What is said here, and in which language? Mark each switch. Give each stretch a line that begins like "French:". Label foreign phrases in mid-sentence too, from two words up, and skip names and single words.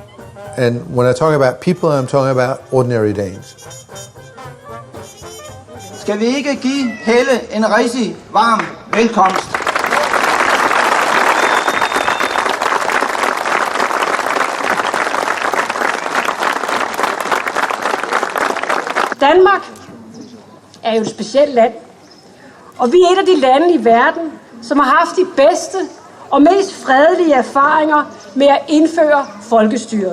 English: And when I talk about people, I'm talking about ordinary Danes.
Danish: skal vi ikke give Helle en rigtig varm velkomst. Danmark er jo et specielt land, og vi er et af de lande i verden, som har haft de bedste og mest fredelige erfaringer med at indføre folkestyret.